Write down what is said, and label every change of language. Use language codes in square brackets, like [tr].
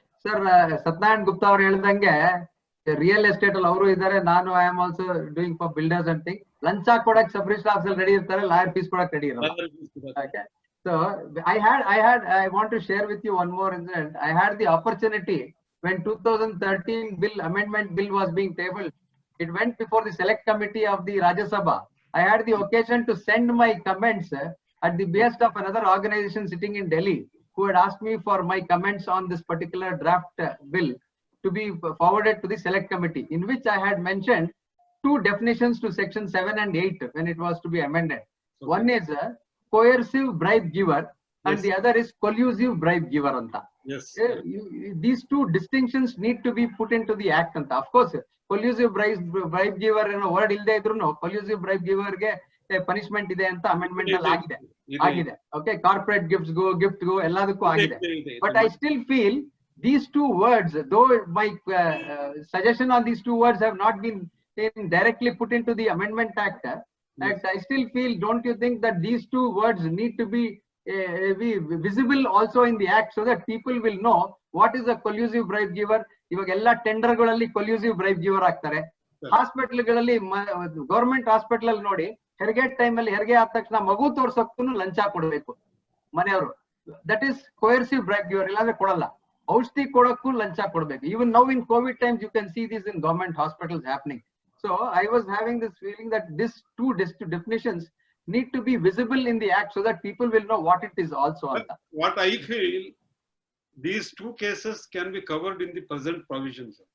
[kn] Sir, Satnarayan Gupta ಅವರು ಹೇಳಿದಂಗೆ real estate ಅಲ್ಲಿ ಅವರು ಇದ್ದಾರೆ, ನಾನು [en] I am also doing for builders and thing. [kn] ಲಂಚ ಕೊಡಕ್ ಸಬ್ ರಿಜಿಸ್ಟರ್ ಆಫೀಸಲ್ಲಿ ರೆಡಿ ಇರ್ತಾರೆ, ಲಾಯರ್ ಫೀಸ್ ಕೊಡಕ್ ರೆಡಿ ಇರಲ್ಲ. [en] Okay. So I want to share with you one more incident. I had the opportunity when 2013 amendment bill was being tabled. It went before the select committee of the Rajya Sabha. I had the occasion to send my comments at the behest of another organization sitting in Delhi, who had asked me for my comments on this particular draft bill to be forwarded to the select committee, in which I had mentioned 2 definitions to section 7 and 8 when it was to be amended. Okay. One is coercive bribe giver, and the other is collusive bribe giver anta. Yes. These 2 distinctions need to be put into the act anta. [kn] Of course, collusive bribe giver ಅನ್ನೋ word ಇಲ್ಲದೆ ಇದ್ರೂ collusive bribe giver ಗೆ punishment ಇದೆ ಅಂತ amendment ಅಲ್ಲಿ ಆಗಿದೆ. Okay, corporate gift ಗೋ ಎಲ್ಲದಕ್ಕೂ ಆಗಿದೆ. [en] But I still feel these 2 words, though my suggestion on these 2 words have not been directly put into the amendment act, I still feel, don't you think that these 2 words need to be visible also in the act, so that people will know what is a collusive bribe giver? [kn] ಇವಾಗ ಎಲ್ಲ tender ಗಳಲ್ಲಿ collusive bribe giver ಆಗ್ತಾರೆ. Hospital ಗಳಲ್ಲಿ, government hospital ಅಲ್ಲಿ ನೋಡಿ, ಹೆರಿಗೆ time ಅಲ್ಲಿ ಹೆರಿಗೆ ಆದ ತಕ್ಷಣ ಮಗು ತೋರ್ಸಕ್ಕೂ ಲಂಚ ಕೊಡಬೇಕು ಮನೆಯವರು. [en] That is coercive bribe giver. [kn] ಇಲ್ಲಾಂದ್ರೆ ಕೊಡಲ್ಲ. ಔಷಧಿ ಕೊಡಕ್ಕೂ ಲಂಚ ಕೊಡಬೇಕು. [en] Even now in COVID times you can see this in government hospitals happening. So I was having this feeling that these 2 definitions need to be visible in the act, so that people will know what it is also. What I feel, these 2 cases can be covered in the present provisions.